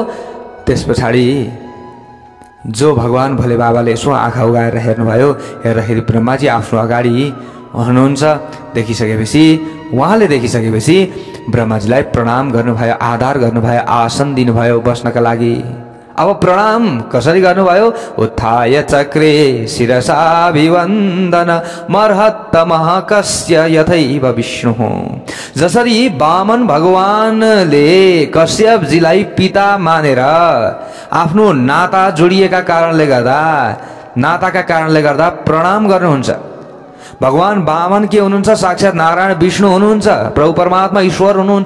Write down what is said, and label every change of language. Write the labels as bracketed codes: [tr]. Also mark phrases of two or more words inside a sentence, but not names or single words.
[ne] त्यस पछाडि जो भगवान भोले बाबाले यसो आँखा उगाएर हेर्नुभयो, हेर्दाखेरि ब्रह्माजी आफ्नो अगाडि हुनुहुन्छ। उहाँले देखिसकेपछि ब्रह्माजीलाई प्रणाम गर्नुभयो, आदर गर्नुभयो, आसन दिनुभयो बस्नका लागि। अब प्रणाम कसरी गर्नुभयो? [sa] उत्थाय चक्रे शिरसाभिवन्दन मर्हत्तमः कस्य यथैव विष्णु। [ne] जसरी वामन भगवानले कश्यपजीलाई पिता मानेर आफ्नो नाताका कारणले गर्दा प्रणाम गर्नुहुन्छ। भगवान वामन के हुनुहुन्छ? साक्षात नारायण विष्णु हुनुहुन्छ, प्रभु परमात्मा ईश्वर हुनुहुन्छ।